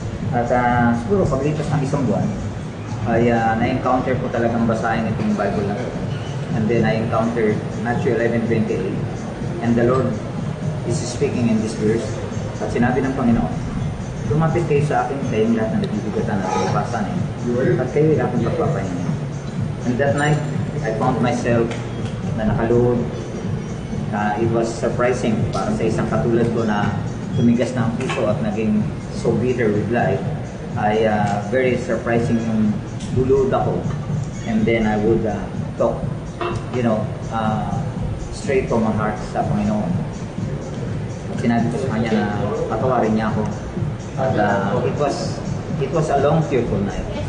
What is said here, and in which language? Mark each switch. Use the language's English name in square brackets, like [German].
[Filipino] At siguro paglipas ng isang buwan ay na-encounter ko talagang basahin itong Bible na ito. [English] And then I encountered Matthew 11:28, and the Lord is speaking in this verse. [Filipino] At sinabi ng Panginoon, lumapit kayo sa akin, kayong lahat na nabibigatan at lupasanin, at kayo ay aking pagpapahinga. [English] And that night, I found myself [Filipino] na nakaluhod. [English] It was surprising [Filipino] para sa isang katulad ko na tumigas ng piso at naging [English] so bitter with life. [Filipino] Ay [English] very surprising [Filipino] yung luluhod ako. [English] And then I would talk, you know, straight from my heart [Filipino] sa Panginoon. Sinabi ko sa kanya na patawarin niya ako. [English] At it was a long tearful night.